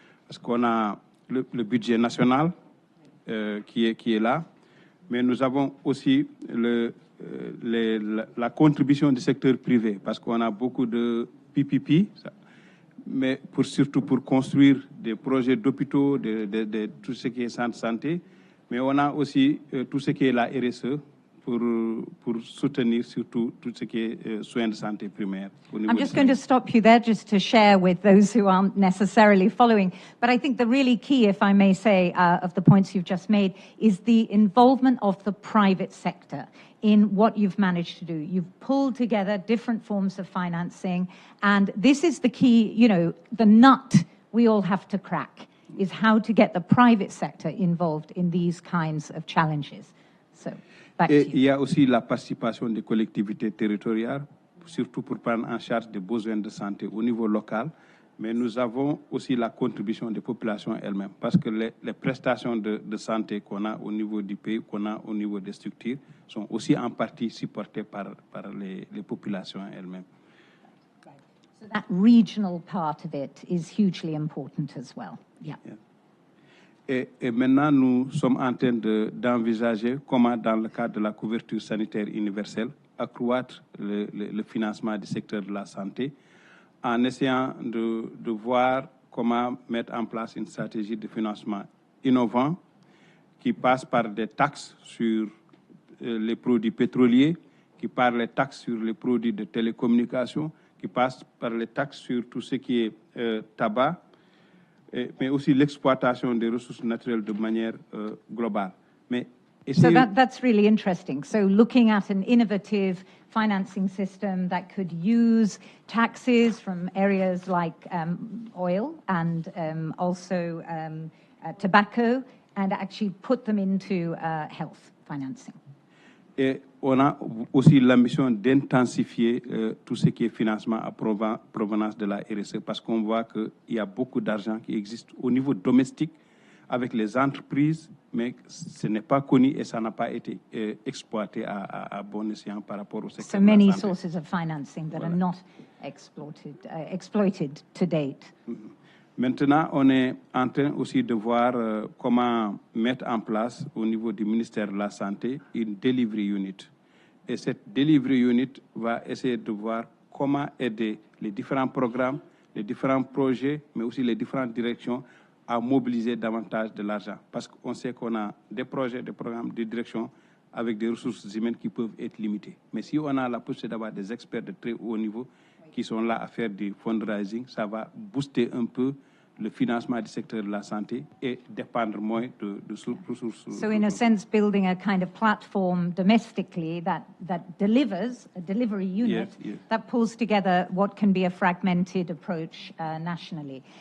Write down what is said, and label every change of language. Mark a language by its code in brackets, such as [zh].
[fr] Parce qu'on a le budget national qui est là, mais nous avons aussi la contribution du secteur privé, parce qu'on a beaucoup de PPP, mais surtout pour construire des projets d'hôpitaux, de tout ce qui est centre santé, mais on a aussi tout ce qui est la RSE pour soutenir surtout tout ce qui est soins de santé primaire. [en] I'm just going to stop you there just to share with those who aren't necessarily following. But I think the really key, if I may say, of the points you've just made is the involvement of the private sector in what you've managed to do. You've pulled together different forms of financing, and this is the key, you know, the nut we all have to crack is how to get the private sector involved in these kinds of challenges. So, back to you. [fr] Il y a aussi la participation des collectivités territoriales, surtout pour prendre en charge des besoins de santé au niveau local, mais nous avons aussi la contribution des populations elles-mêmes, parce que les prestations de santé qu'on a au niveau du pays, qu'on a au niveau des structures, sont aussi en partie supportées par les populations elles-mêmes. [en] So that regional part of it is hugely important as well. Yeah. [fr] Et maintenant, nous sommes en train d'envisager comment, dans le cadre de la couverture sanitaire universelle, accroître le financement du secteur de la santé, en essayant de voir comment mettre en place une stratégie de financement innovant qui passe par des taxes sur les produits pétroliers, qui par les taxes sur les produits de télécommunication, qui passe par les taxes sur tout ce qui est tabac, mais aussi l'exploitation des ressources naturelles de manière globale. [en] So that's really interesting. So looking at an innovative financing system that could use taxes from areas like oil and also tobacco and actually put them into health financing. [fr] Et on a aussi l'ambition d'intensifier tout ce qui est financement à provenance de la RSE, parce qu'on voit qu'il y a beaucoup d'argent qui existe au niveau domestique avec les entreprises, mais ce n'est pas connu et ça n'a pas été exploité à bon escient par rapport au secteur [en] so [fr] de la santé. [en] many sources of financing that are not exploited to date. [fr] Maintenant, on est en train aussi de voir comment mettre en place au niveau du ministère de la Santé une delivery unit. Et cette delivery unit va essayer de voir comment aider les différents programmes, les différents projets, mais aussi les différentes directions à mobiliser davantage de l'argent. Parce qu'on sait qu'on a des projets, des programmes, des directions avec des ressources humaines qui peuvent être limitées. Mais si on a la possibilité d'avoir des experts de très haut niveau qui sont là à faire du fundraising, ça va booster un peu le financement du secteur de la santé et dépendre moins de ressources. [en] So in a sense, building a kind of platform domestically that delivers, a delivery unit, yes. that pulls together what can be a fragmented approach nationally.